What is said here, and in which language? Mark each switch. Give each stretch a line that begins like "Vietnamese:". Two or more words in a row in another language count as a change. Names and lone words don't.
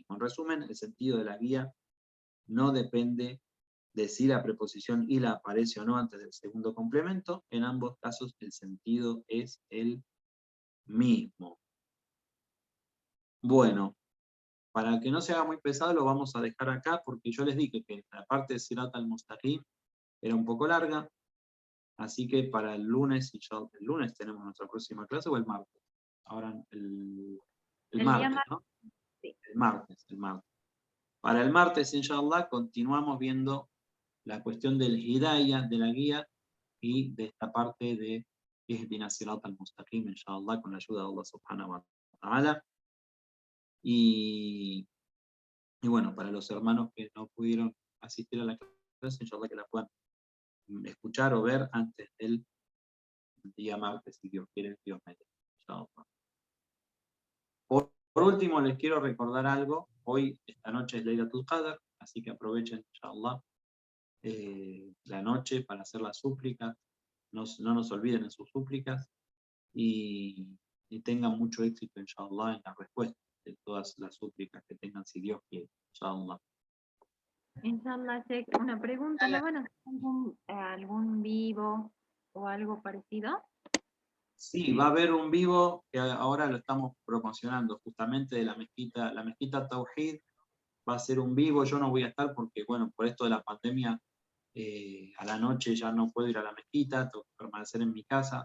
Spanish: En resumen, el sentido de la guía no depende de si la preposición ila aparece o no antes del segundo complemento. En ambos casos el sentido es el mismo. Bueno, para que no se haga muy pesado lo vamos a dejar acá porque yo les dije que la parte de
Arabic: صراط المستقيم
Spanish: era un poco larga, así que para el lunes, y ya el lunes tenemos nuestra próxima clase, o el martes. Ahora el martes, ¿no? Sí. El martes. Para el martes, inshallah, continuamos viendo la cuestión del hidayah, de la guía, y de esta parte de
Arabic: اهدنا صراط المستقيم,
Spanish: inshallah, con la ayuda de Allah
Arabic: سبحانه وتعالى.
Spanish: Y bueno, para los hermanos que no pudieron asistir a la clase, inshallah que la puedan escuchar o ver antes del día martes, si Dios quiere, Dios mediante. Inshallah. Por último, les quiero recordar algo. Hoy, esta noche es Laylatul Qadr, así que aprovechen, inshallah, la noche para hacer las súplicas. No nos olviden en sus súplicas y tengan mucho éxito, inshallah, en la respuesta de todas las súplicas que tengan, si Dios quiere, inshallah. Inshallah, Sheikh, una pregunta, ¿no van a hacer algún vivo o algo parecido? Sí, va a haber un vivo que ahora lo estamos promocionando, justamente de la mezquita Tawhid. Va a ser un vivo, yo no voy a estar porque, bueno, por esto de la pandemia, a la noche ya no puedo ir a la mezquita, tengo que permanecer en mi casa.